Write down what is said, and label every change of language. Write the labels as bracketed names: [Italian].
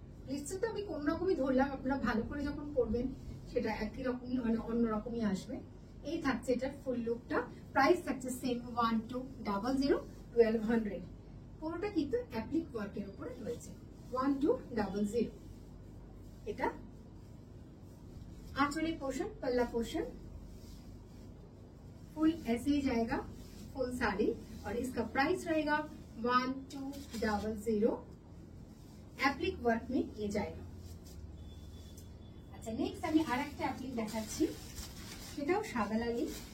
[Bangla] Pleats তো আমি কোন রকমই ধরলাম, আপনারা ভালো করে যখন করবেন সেটা একই রকমই মানে অন্যরকমই আসবে। এই থাকছে এটার ফুল লুকটা। প্রাইস থাকছে সেম 1200 1200। পুরোটা কিন্তু অ্যাপ্লিক ওয়ার্কের উপরে রয়েছে 1200। [Hindi] এটা आंचल पोर्शन, पल्ला पोर्शन फुल ऐसे ही जाएगा, फुल साड़ी। और इसका प्राइस रहेगा 1200। एप्लिक वर्क में ये जाएगा। [Bangla] अच्छा नेक्स्ट আমি আরেকটা অ্যাপ্লিক দেখাচ্ছি, সেটাও সাদা লালি।